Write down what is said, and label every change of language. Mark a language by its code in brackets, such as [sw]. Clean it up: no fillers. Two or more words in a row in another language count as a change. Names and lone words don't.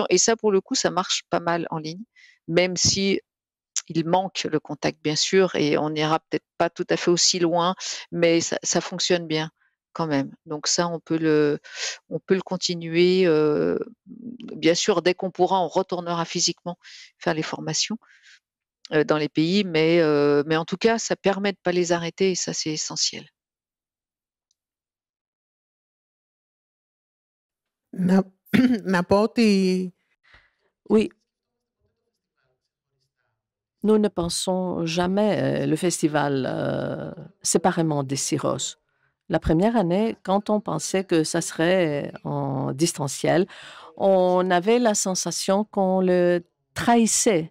[fr] Et ça, pour le coup, ça marche pas mal en ligne, même si il manque le contact, bien sûr, et on n'ira peut-être pas tout à fait aussi loin, mais ça fonctionne bien quand même. Donc ça, on peut le continuer. Bien sûr, dès qu'on pourra, on retournera physiquement faire les formations dans les pays, mais en tout cas, ça permet de ne pas les arrêter, et ça, c'est essentiel. [el] Να πω ότι [fr] Oui, nous ne pensons jamais le festival séparément des CIROS. La première année, quand on pensait que ça serait en distanciel, on avait la sensation qu'on le trahissait.